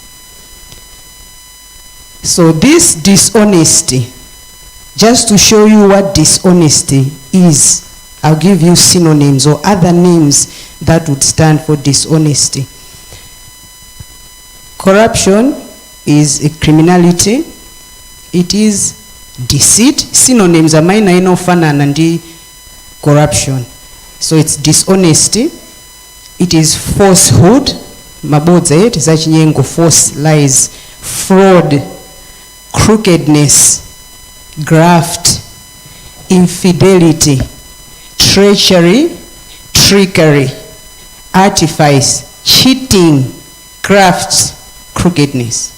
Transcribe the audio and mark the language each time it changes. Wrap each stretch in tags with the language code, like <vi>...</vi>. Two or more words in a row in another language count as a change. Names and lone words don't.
<en>So this dishonesty, just to show you what dishonesty is, I'll give you synonyms or other names that would stand for dishonesty. Corruption is a criminality. It is deceit. Synonyms are mine</en> <ny>inofanana ndi</ny> <en>corruption. So it's dishonesty. It is falsehood.</en> <ny>Mabodza it zachinyengo,</ny> <en>false lies, fraud, crookedness, graft, infidelity, treachery, trickery, artifice, cheating, crafts, crookedness.</en>